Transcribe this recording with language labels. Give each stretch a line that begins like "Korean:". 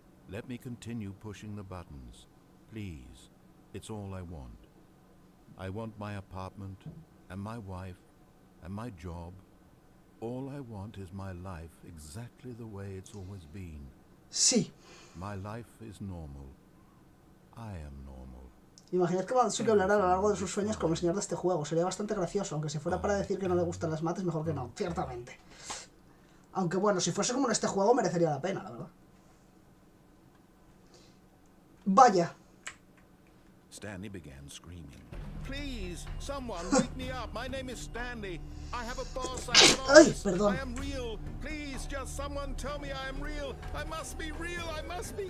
English: Let me continue pushing the buttons. Please, it's all I want. I want my apartment, and my wife, and my job. All I want is my life exactly the way it's always been.
Spanish: Sí.
English: My life is normal. I am normal.
Spanish: Imaginad que Madotsuki hablará a lo largo de sus sueños como el señor de este juego. Sería bastante gracioso, aunque si fuera para decir que no le gustan las mates, mejor que no, ciertamente. Aunque bueno, si fuese como en este juego, merecería la pena, la verdad. Vaya.
English: Stanley began screaming. Please, someone wake me up. My name is Stanley. I have a boss. I have an
Spanish: Ay,
English: office.
Spanish: perdón.
English: I am real. Please, just someone tell me I am real. I must be real. I must be.